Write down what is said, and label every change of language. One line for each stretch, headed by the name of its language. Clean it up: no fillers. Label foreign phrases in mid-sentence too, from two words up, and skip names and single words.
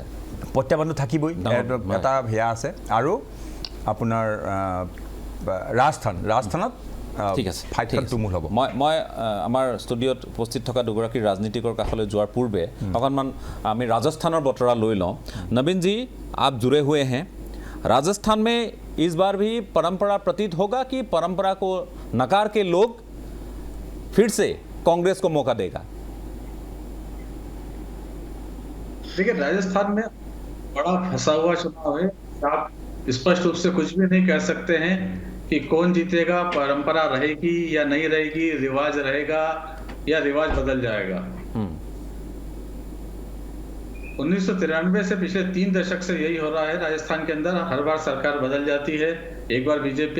Assamese: প্ৰত্যাহ্বানটো থাকিবই এটা সেয়া আছে আৰু আপোনাৰ ৰাজস্থানত ঠিক আছে ফাইটটো মূল হ'ব মই আমাৰ ষ্টুডিঅ'ত উপস্থিত থকা দুগৰাকী ৰাজনীতিকৰ কাষলৈ যোৱাৰ পূৰ্বে অকণমান আমি ৰাজস্থানৰ বতৰা লৈ লওঁ
Hindi: नवीन जी आप जुड़े हुए हैं राजस्थान में इस बार भी परंपरा प्रतीत होगा कि परंपरा को नकार के लोग फिर से कांग्रेस को मौका देगा देखिए राजस्थान में बड़ा फंसा हुआ चुनाव है आप स्पष्ट रूप से कुछ भी नहीं कह सकते हैं कि कौन जीतेगा परंपरा रहेगी या नहीं रहेगी रिवाज रहेगा या रिवाज बदल जाएगा 1993 से पिछले 3 दशक से यही हो रहा है राजस्थान के अंदर हर बार सरकार बदल जाती है एक बार बीजेपी